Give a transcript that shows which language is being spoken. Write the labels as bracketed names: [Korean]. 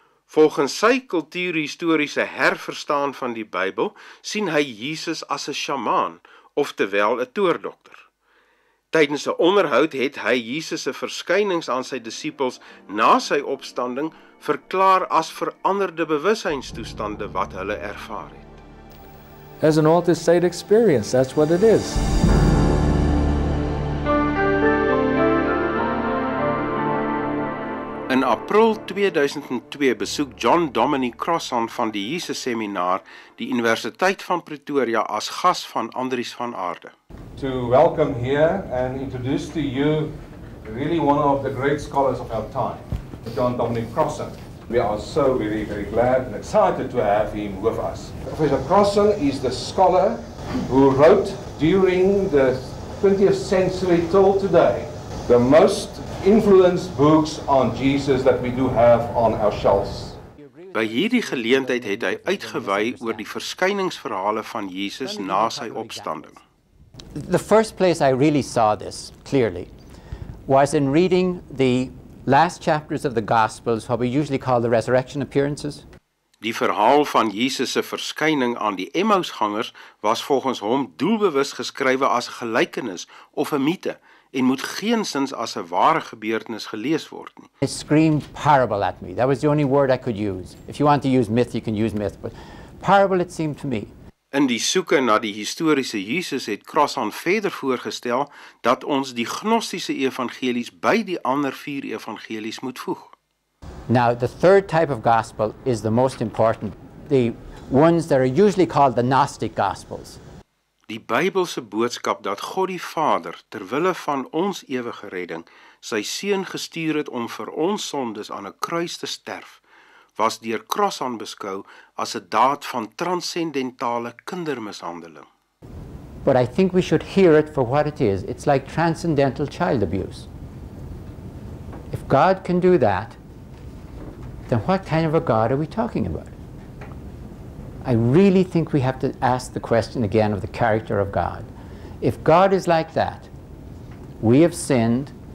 [Afrikaans] Volgens sy kultuurhistoriese herverstaan van die Bybel sien hy Jesus as 'n sjamaan, oftewel 'n toordokter. Tydens 'n onderhoud het hy Jesus se verskynings aan sy disippels na sy opstanding verklaar as veranderde bewussyinstoestande wat hulle ervaar het. [English] As an altered state experience, that's what it is. [Afrikaans] In April 2002 besoek John Dominic Crossan van die Jesus Seminar die Universiteit van Pretoria as gas van Andries van Aarde. [English] To welcome here and introduce to you really one of the great scholars of our time, John Dominic Crossan. We are so very, very glad and excited to have him with us. Professor Crossan is the scholar who wrote during the 20th century till today the most influenced books on Jesus that we do have on our shelves. [Afrikaans] By hierdie geleentheid het hy uitgewy oor die verskyningsverhale van Jesus na sy opstanding. [English] The first place I really saw this clearly was in reading the last chapters of the Gospels, what we usually call the resurrection appearances. [Afrikaans] Die verhaal van Jesus se verskyning aan die Emmausgangers was volgens hom doelbewus geskrywe as 'n gelykenis of 'n mite en moet geensins as 'n ware gebeurtenis gelees word nie. [English] It screamed parable at me. That was the only word I could use. If you want to use myth, you can use myth, but parable it seemed to me. [Afrikaans] In die soeke na die historiese Jesus het Crossan verder voorgestel dat ons die gnostiese evangelies by die ander 4 evangelies moet voeg. [English] Now, the third type of gospel is the most important, the ones that are usually called the Gnostic Gospels. [Afrikaans] Die Bybelse boodskap dat God die Vader, terwille van ons ewige redding, sy seun gestuur het om vir ons sondes aan 'n kruis te sterf, was deur Crossan beskou as 'n daad van transcendentale kindermishandeling. [English] But I think we should hear it for what it is. It's like transcendental child abuse. If God can do that, then what kind of a God are we talking about? I really think we have to ask the question again of the character of God. If God is like that, we have sinned,